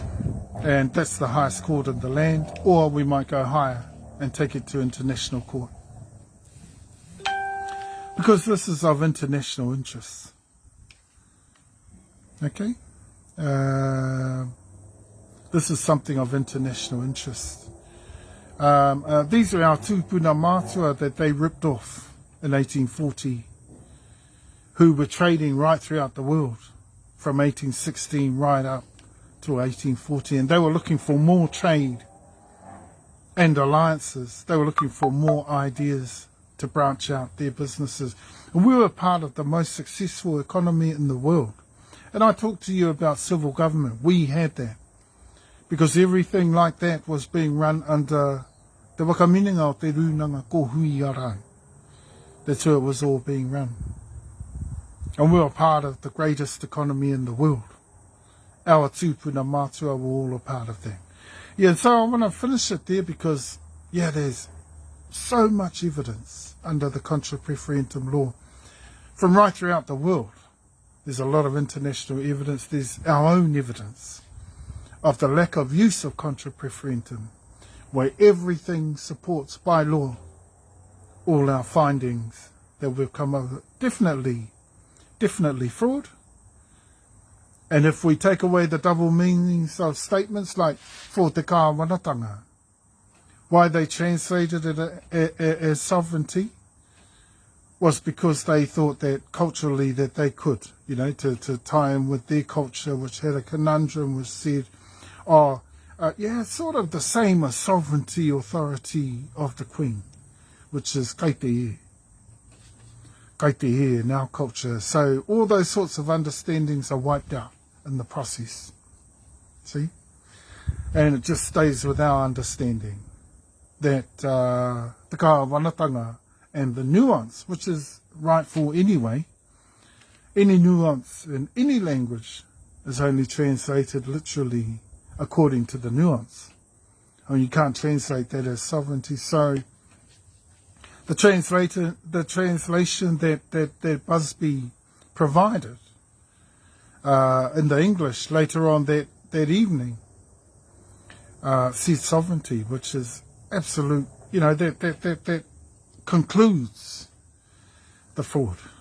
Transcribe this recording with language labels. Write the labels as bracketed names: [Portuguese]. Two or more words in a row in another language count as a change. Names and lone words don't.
[English] And that's the highest court in the land, or we might go higher and take it to International Court. Because this is of international interest. Okay? This is something of international interest. These are our [Māori] tupuna matua [English] that they ripped off in 1840, who were trading right throughout the world from 1816 right up to 1840, and they were looking for more trade and alliances. They were looking for more ideas to branch out their businesses. And we were part of the most successful economy in the world. And I talked to you about civil government. We had that. Because everything like that was being run under the [Māori] wakaminenga o te runanga ko hui arai. [English] That's where it was all being run. And we were part of the greatest economy in the world. Our [Māori] tupuna matua [English] were all a part of that. Yeah, so I want to finish it there because, there's so much evidence under the [Latin] contra preferentum [English] law from right throughout the world. There's a lot of international evidence. There's our own evidence of the lack of use of [Latin] contra preferentum, [English] where everything supports by law all our findings that we've come up with. Definitely fraud. And if we take away the double meanings of statements like for [Māori] te kāwanatanga, [English] why they translated it as sovereignty was because they thought that culturally that they could, to tie in with their culture, which had a conundrum, which said, it's sort of the same as sovereignty authority of the Queen, which is kaitehe in our culture. So all those sorts of understandings are wiped out in the process. See? And it just stays with our understanding that [Māori] te kāwanatanga [English] and the nuance, which is rightful anyway, any nuance in any language is only translated literally according to the nuance. You can't translate that as sovereignty. So the translation that Busby provided in the English later on that evening said sovereignty, which is absolute, that concludes the fraud.